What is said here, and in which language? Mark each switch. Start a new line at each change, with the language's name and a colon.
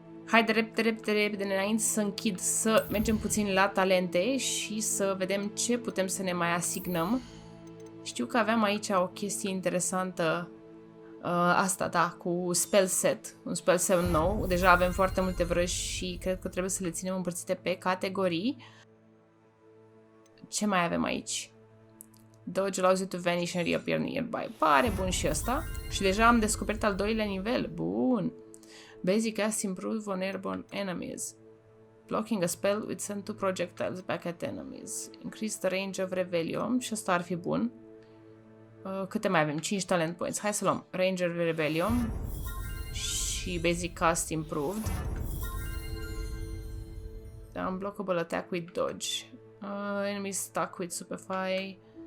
Romanian: Haide repede înainte să închid, să mergem puțin la talente și să vedem ce putem să ne mai asignăm. Știu că aveam aici o chestie interesantă, asta, da, cu spell set, un spell set nou. Deja avem foarte multe vrăji și cred că trebuie să le ținem împărțite pe categorii. Ce mai avem aici?
English: Dodge allows you to vanish and reappear nearby.
Romanian: Pare bun și ăsta. Și deja am descoperit al doilea nivel. Bun.
English: Basic cast improved on airborne enemies. Blocking a spell with send 2 projectiles back at enemies. Increase the range of rebellion.
Romanian: Și ăsta ar fi bun. Câte mai avem?
English: 5 talent points.
Romanian: Hai să luăm range of rebellion și basic cast improved.
English: Unblockable attack with dodge. Enemies stuck with superfly.